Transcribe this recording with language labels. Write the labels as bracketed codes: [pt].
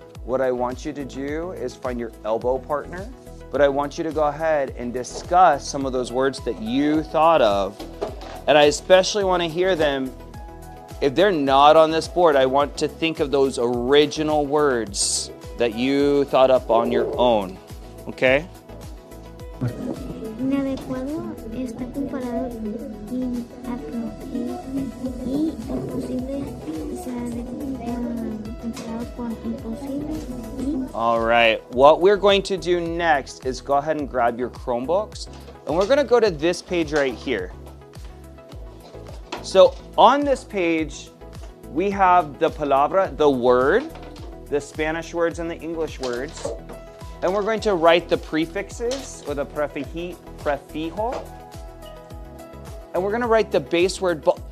[en] What I want you to do is find your elbow partner, but I want you to go ahead and discuss some of those words that you thought of. And I especially want to hear them. If they're not on this board, I want to think of those original words that you thought up on your own. Okay? [es] Inadecuado está comparado inapropiado y imposible se ha comparado con imposible y [en] All right, what we're going to do next is go ahead and grab your Chromebooks, and we're going to go to this page right here. So on this page, we have the palabra, the word, the Spanish words and the English words, and we're going to write the prefixes or the prefijo, and we're going to write the base word.